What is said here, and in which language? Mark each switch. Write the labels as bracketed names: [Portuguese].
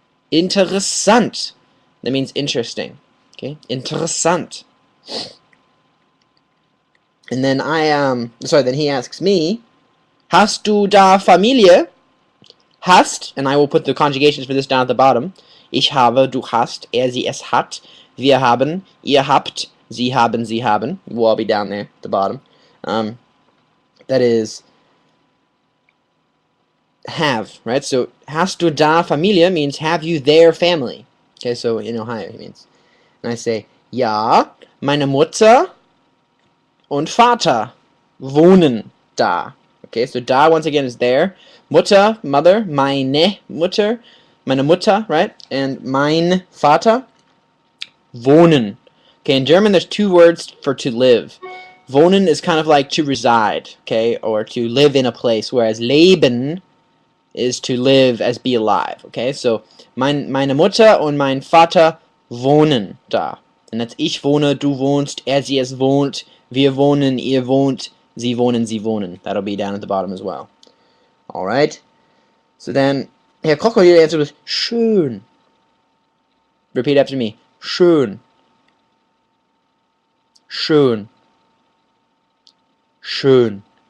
[English] Interessant. That means interesting. Okay. Interessant. And then then he asks me, [German] Hast du da Familie? [English] Hast, and I will put the conjugations for this down at the bottom. [German] Ich habe, du hast, sie, es hat, wir haben, ihr habt, sie haben, sie haben. [English] Will all be down there at the bottom. That is have, right? So, [German] hast du da Familie [English] means have you their family. Okay, so in Ohio he means. And I say, [German] ja, meine Mutter und Vater wohnen da. [English] Okay, so da once again is there. Mutter, mother, meine Mutter, meine Mutter, right? [German] And mein Vater, wohnen. [English] Okay, in German there's two words for to live. Wohnen is kind of like to reside, okay, or to live in a place, whereas leben is to live as be alive, okay? [German] So meine Mutter und mein Vater wohnen da. [English] And that's [German] ich wohne, du wohnst, sie, es wohnt, wir wohnen, ihr wohnt, sie wohnen, sie wohnen. [English] That'll be down at the bottom as well. Alright? So then, Herr Krokodil answered with schön. Repeat after me. Schön. [German] Schön. Schön.